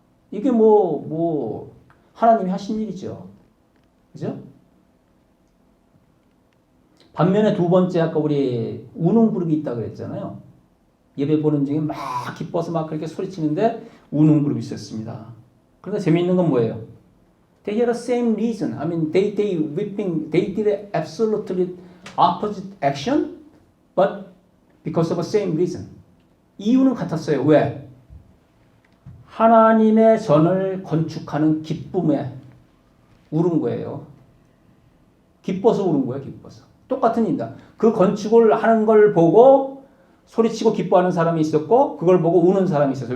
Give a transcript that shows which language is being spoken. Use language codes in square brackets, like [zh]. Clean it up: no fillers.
[ko] 이게 뭐 하나님이 하신 일이죠. 그죠? 반면에 두 번째 아까 우리 우는 그룹이 있다 그랬잖아요. 예배 보는 중에 막 기뻐서 막 그렇게 소리치는데 우는 그룹이 있었습니다. 그런데 재미있는 건 뭐예요? [en] They had the same reason. I mean, they weeping, they did absolutely opposite action, but because of the same reason. [ko] 이유는 같았어요. 왜? 하나님의 전을 건축하는 기쁨에 울은 거예요. 기뻐서 울은 거예요. 기뻐서. 똑같은 일이다. 그 건축을 하는 걸 보고 소리치고 기뻐하는 사람이 있었고 그걸 보고 우는 사람이 있었어요.